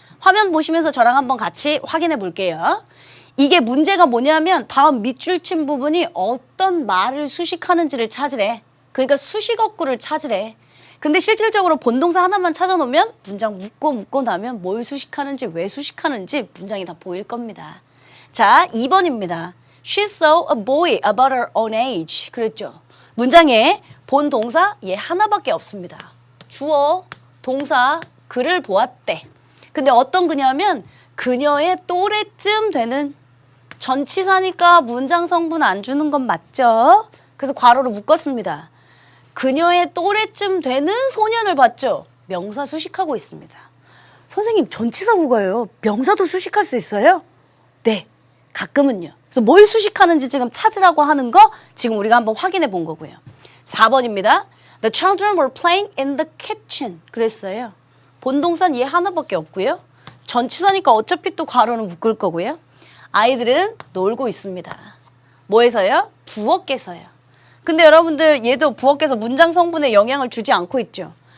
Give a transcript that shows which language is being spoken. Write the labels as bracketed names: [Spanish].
[Korean] 화면 보시면서 저랑 한번 같이 확인해 볼게요. 이게 문제가 뭐냐면 다음 밑줄 친 부분이 어떤 말을 수식하는지를 찾으래. 그러니까 수식어구를 찾으래. 근데 실질적으로 본동사 하나만 찾아놓으면 문장 묶고 나면 뭘 수식하는지 왜 수식하는지 문장이 다 보일 겁니다. 자, 2번입니다. [English] She saw a boy about her own age. [Korean] 그랬죠. 문장에 본 동사 얘 하나밖에 없습니다. 주어, 동사, 그를 보았대. 근데 어떤 그냐면 그녀의 또래쯤 되는 전치사니까 문장 성분 안 주는 건 맞죠? 그래서 괄호로 묶었습니다. 그녀의 또래쯤 되는 소년을 봤죠? 명사 수식하고 있습니다. 선생님 전치사 구가요. 명사도 수식할 수 있어요? 네, 가끔은요. 그래서 뭘 수식하는지 지금 찾으라고 하는 거 지금 우리가 한번 확인해 본 거고요. 4번입니다. [English] The children were playing in the kitchen. [Korean] 그랬어요. 본동사는 얘 하나밖에 없고요. 전치사니까 어차피 또 괄호는 묶을 거고요. 아이들은 놀고 있습니다. 뭐에서요? 부엌에서요. 근데 여러분들 얘도 부엌에서 문장 성분에 영향을 주지 않고 있죠.